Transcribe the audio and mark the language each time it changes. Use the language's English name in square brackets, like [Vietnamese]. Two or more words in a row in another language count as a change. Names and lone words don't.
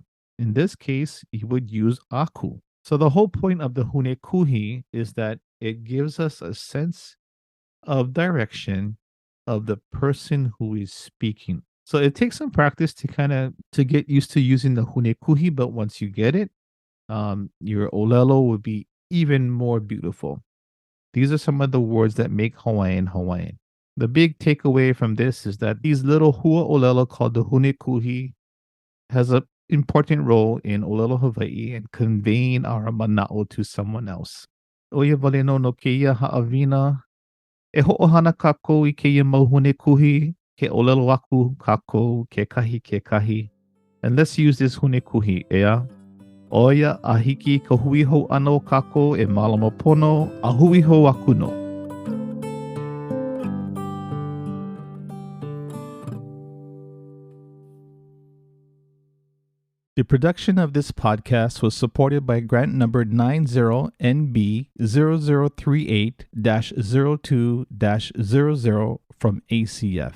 [English] In this case, you would use aku. So the whole point of the hunekuhi is that it gives us a sense of direction of the person who is speaking. So it takes some practice to kind of to get used to using the hunekuhi, but once you get it, your ʻŌlelo would be even more beautiful. These are some of the words that make Hawaiian Hawaiian. The big takeaway from this is that these little [Hawaiian] hua ʻŌlelo [English] called the hunekuhi has an important role in [Hawaiian] ʻŌlelo Hawaii [English] and conveying our mana'o to someone else. [Hawaiian] Oia wale no keia haʻawina. E hoʻohana kākou I keia mau hunekuhi, ke ʻōlelo aku kākou kekahi. [English] And let's use this [Hawaiian] hunekuhi, ea. Oia a hiki ka hui hou ano kākou e malama pono, a hui hou aku no. [English] The production of this podcast was supported by grant number 90NB0038-02-00 from ACF.